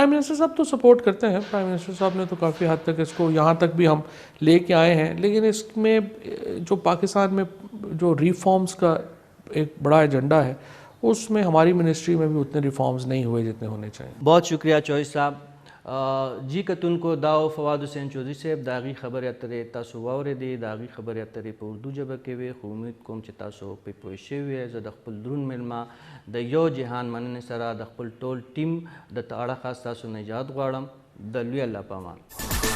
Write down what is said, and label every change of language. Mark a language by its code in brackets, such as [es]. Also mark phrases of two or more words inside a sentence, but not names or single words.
[ur] پرائم منسٹر صاحب تو سپورٹ کرتے ہیں، پرائم منسٹر صاحب نے تو کافی حد تک اس کو یہاں تک بھی ہم لے کے آئے ہیں. لیکن اس میں جو پاکستان میں جو ریفارمز کا ایک بڑا ایجنڈا ہے اس میں ہماری منسٹری میں بھی اتنے ریفارمز نہیں ہوئے جتنے ہونے چاہیے. بہت شکریہ چوہی صاحب. [ps] جی کتن کو داو فواد حسین چودھری صاحب داغی خبر اترے تاسو واورېدې داغي خبر اترې په اردو ژبه کې وي، خو امید کوم چې تاسو پرې پوه شوي یې. زه د خپل دروند میلمه د یو جهان مننې سره د خپل ټول ټیم د ته اړخه ستاسو نه نجات غواړم. د لوی الله په امان.